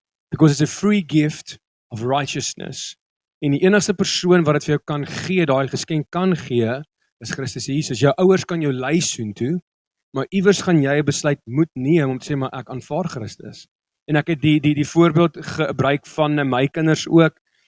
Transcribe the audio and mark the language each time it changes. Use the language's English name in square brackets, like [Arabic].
[English] Because it's a free gift of righteousness. [Afrikaans] En die enigste persoon wat dit vir jou kan gee, daai geskenk kan gee, is Christus Jesus. Jou ouers kan jou lei soontoe, maar iewers gaan jy 'n besluit moet neem om te sê maar ek aanvaar Christus. En ek het die voorbeeld gebruik van my kinders ook.